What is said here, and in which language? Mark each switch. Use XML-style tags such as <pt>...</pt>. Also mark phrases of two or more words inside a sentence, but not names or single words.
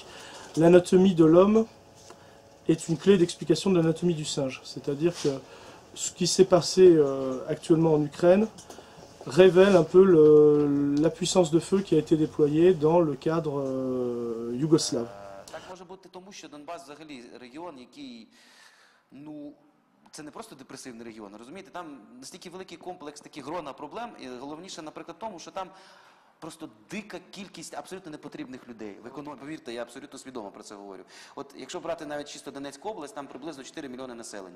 <fr>L'anatomie de l'homme est une clé d'explication de l'anatomie du singe. C'est-à-dire que ce qui s'est passé actuellement en Ukraine révèle un peu la puissance de feu qui a été déployée dans le cadre yougoslave.</fr> <uk>Так може бути тому, що Донбас взагалі регіон, який, ну, це не просто депресивний регіон, розумієте, там настільки великий комплекс таких грона проблем, і головніше, наприклад, тому, що там просто дика кількість абсолютно непотрібних людей. В економіці, повірте, я абсолютно свідомо про це говорю. От якщо брати навіть чисто Донецьку область, там приблизно 4 мільйони населення.</uk>